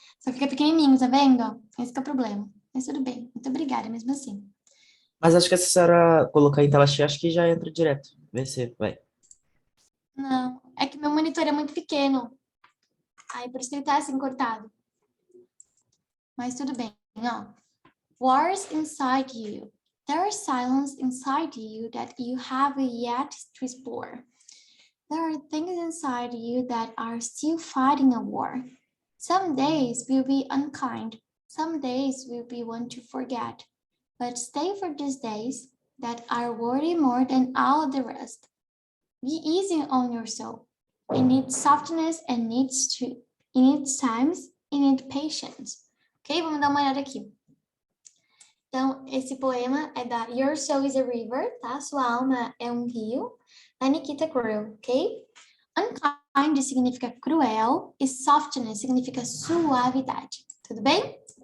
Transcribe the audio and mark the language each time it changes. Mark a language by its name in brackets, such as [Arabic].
[Portuguese] Só fica pequenininho, tá vendo? Esse que é o problema. Mas tudo bem. Muito obrigada, mesmo assim. Mas acho que se a senhora colocar em tela cheia, acho que já entra direto. Vê se vai. Não, é que meu monitor é muito pequeno. Aí por isso que ele tá assim cortado. Mas tudo bem, ó. [English] Wars inside you. There is silence inside you that you have yet to explore. There are things inside you that are still fighting a war. Some days will be unkind. Some days will be one to forget. But stay for these days that are worthy more than all the rest. Be easy on your soul. It needs softness and it needs times, it needs patience. Ok? [Portuguese] Vamos dar uma olhada aqui. Então, esse poema é da Your Soul is a River, tá? Sua alma é um rio, da Nikita Krull, ok? Unkind significa cruel e softness significa suavidade. Tudo bem?